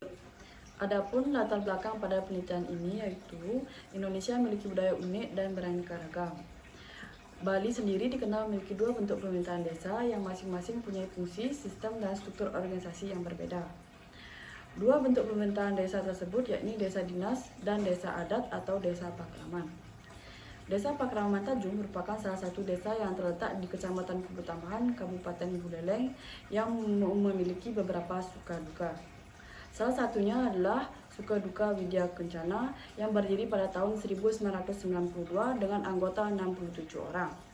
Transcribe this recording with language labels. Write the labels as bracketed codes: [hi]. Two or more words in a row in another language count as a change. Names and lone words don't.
[id] Adapun latar belakang pada penelitian ini yaitu Indonesia memiliki budaya unik dan beraneka ragam. Bali sendiri dikenal memiliki dua bentuk pemerintahan desa yang masing-masing punya fungsi, sistem, dan struktur organisasi yang berbeda. Dua bentuk pemerintahan desa tersebut yakni desa dinas dan desa adat atau desa pakraman. Desa Pakraman Tajung merupakan salah satu desa yang terletak di Kecamatan Kubu Tambahan, Kabupaten Buleleng yang memiliki beberapa suka duka. Salah satunya adalah Suka Duka Widya Kencana yang berdiri pada tahun 1992 dengan anggota 67 orang.